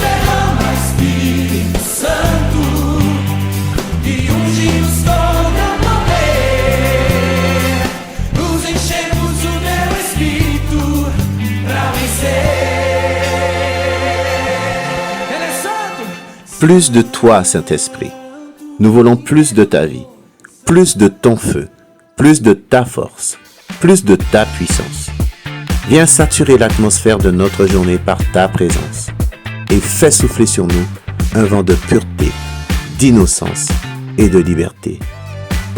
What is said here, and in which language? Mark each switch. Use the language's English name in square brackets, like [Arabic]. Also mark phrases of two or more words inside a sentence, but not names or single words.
[Portuguese] Derrama Espírito Santo e unge-nos com teu poder. Nos enchemos do teu Espírito pra vencer. Ele é santo. [French] Plus de toi, Saint-Esprit. Nous voulons plus de ta vie, plus de ton feu, plus de ta force, plus de ta puissance. Viens saturer l'atmosphère de notre journée par ta présence et fais souffler sur nous un vent de pureté, d'innocence et de liberté.